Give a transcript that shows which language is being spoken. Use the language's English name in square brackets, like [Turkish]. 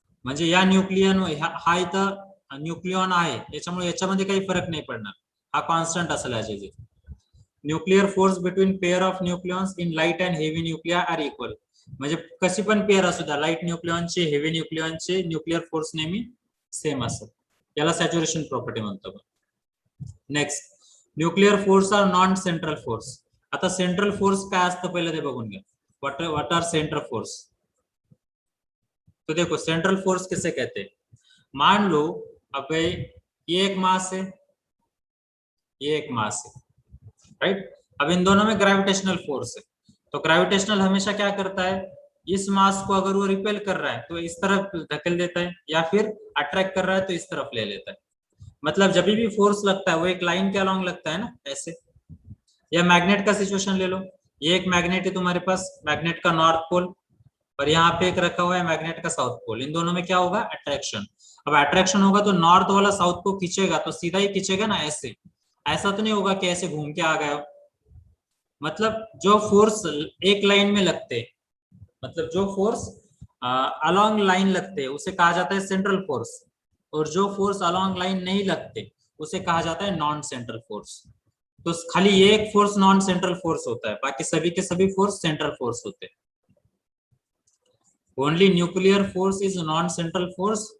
[Marathi] म्हणजे या न्यूक्लियन हा इथं न्यूक्लियॉन आहे, त्याच्यामुळे याच्यामध्ये काही फरक नाही पडणार, हा कॉन्स्टंट असेल याचे. [English] Nuclear force between pair of nucleons in light and heavy nuclei are equal. [Marathi] म्हणजे कशी पण पेअर असू द्या, लाईट न्यूक्लियॉनचे हेवी न्यूक्लियॉनचे न्यूक्लिअर फोर्स नेहमी सेम असेल, याला सॅच्युरेशन प्रॉपर्टी म्हणतो. [English] Next, nuclear force are non central force. [Marathi] आता सेंट्रल फोर्स काय असतं पहिलं ते बघून घ्या. [English] What are central force? [Hindi] तो देखो सेंट्रल फोर्स किसे कहते हैं. मान लो अब ये एक मास है, ये एक मास है, राइट. अब इन दोनों में ग्रेविटेशनल फोर्स है, तो ग्रेविटेशनल हमेशा क्या करता है, इस मास को अगर वो रिपेल कर रहा है तो इस तरफ धकेल देता है, या फिर अट्रैक्ट कर रहा है तो इस तरफ ले लेता है. मतलब जब भी फोर्स लगता है वो एक लाइन के अलॉन्ग लगता है ना, ऐसे. या मैग्नेट का सिचुएशन ले लो, ये एक मैग्नेट है तुम्हारे पास, मैग्नेट का नॉर्थ पोल, और यहाँ पे एक रखा हुआ है मैग्नेट का साउथ पोल. इन दोनों में क्या होगा, अट्रैक्शन. अब अट्रैक्शन होगा तो नॉर्थ वाला साउथ को खींचेगा, तो सीधा ही खींचेगा ना, ऐसे. ऐसा तो नहीं होगा कि ऐसे घूम के आ गया. मतलब जो फोर्स एक लाइन में लगते, मतलब जो फोर्स अलोंग लाइन लगते उसे कहा जाता है सेंट्रल फोर्स, और जो फोर्स अलोंग लाइन नहीं लगते उसे कहा जाता है नॉन सेंट्रल फोर्स. तो खाली ये एक फोर्स नॉन सेंट्रल फोर्स होता है, बाकी सभी के सभी फोर्स सेंट्रल फोर्स होते हैं. [English] Only nuclear force is non-central force.